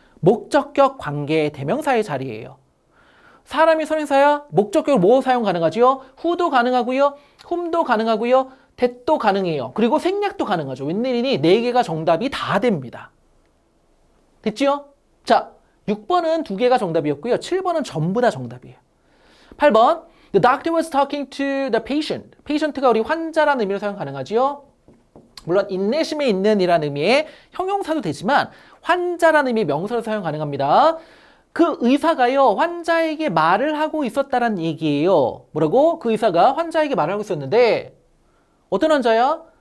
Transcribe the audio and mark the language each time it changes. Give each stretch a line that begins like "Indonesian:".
Korean: 목적격 관계 대명사의 자리예요. 사람이 선행사야 목적격으로 뭐 사용 가능하지요? who도 가능하고요. whom도 가능하고요. that도 가능해요. 그리고 생략도 가능하죠. 웬일이니 4개가 정답이 다 됩니다. 됐지요? 자, 6번은 2개가 정답이었고요. 7번은 전부 다 정답이에요.
English: 8번 The doctor was talking to the patient.
Korean: patient가 우리 환자라는 의미로 사용 가능하지요. 물론 인내심에 있는 이라는 의미의 형용사도 되지만 환자라는 의미의 명사로 사용 가능합니다. 그 의사가요, 환자에게 말을 하고 있었다는 얘기예요. 뭐라고? 그 의사가 환자에게 말을 하고 있었는데 어떤 환자야?